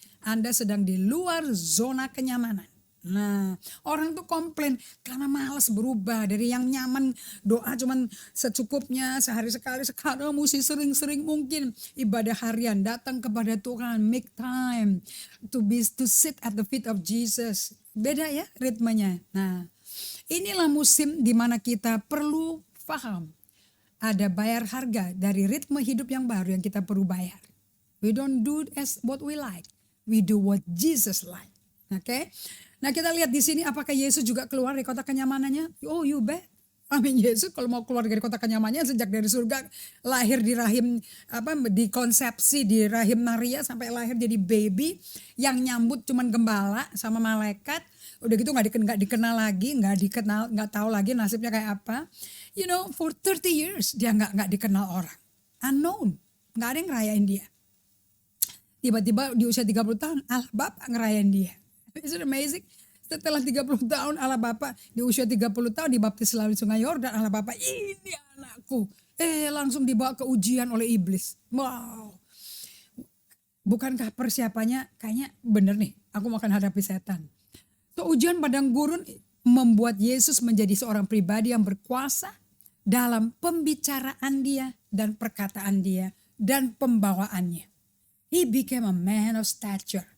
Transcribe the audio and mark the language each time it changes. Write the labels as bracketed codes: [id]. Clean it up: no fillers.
[id] Anda sedang di luar zona kenyamanan. Nah, orang tuh komplain karena malas berubah dari yang nyaman doa cuman secukupnya sehari sekali, sekarang mesti sering-sering mungkin ibadah harian, datang kepada Tuhan, [en] make time to sit at the feet of Jesus. [id] Beda ya ritmenya. Nah, inilah musim di mana kita perlu paham ada bayar harga dari ritme hidup yang baru yang kita perlu bayar. [en] We don't do as what we like. We do what Jesus like. Oke. [id] Nah, kita lihat di sini apakah Yesus juga keluar dari kota kenyamanannya? [en] Oh, you bet. [id] Amin. Yesus kalau mau keluar dari kota kenyamanannya sejak dari surga, lahir di rahim dikonsepsi di rahim Maria sampai lahir jadi baby, yang nyambut cuman gembala sama malaikat. Udah gitu nggak dikenal lagi, nggak tahu lagi nasibnya kayak apa. [en] You know, for 30 years [id] dia nggak dikenal orang. Unknown. Nggak ada yang ngerayain dia. Tiba-tiba di usia 30 tahun Allah Bapa ngerayain dia. [en] Is it amazing? [id] Setelah 30 tahun Allah Bapa di usia 30 tahun dibaptis melalui sungai Yordan, Allah Bapa, ini anakku. Langsung dibawa ke ujian oleh iblis. Wow. Bukankah persiapannya kayaknya bener nih, aku mau akan hadapi setan. So, ujian padang gurun membuat Yesus menjadi seorang pribadi yang berkuasa dalam pembicaraan dia dan perkataan dia dan pembawaannya. [en] He became a man of stature.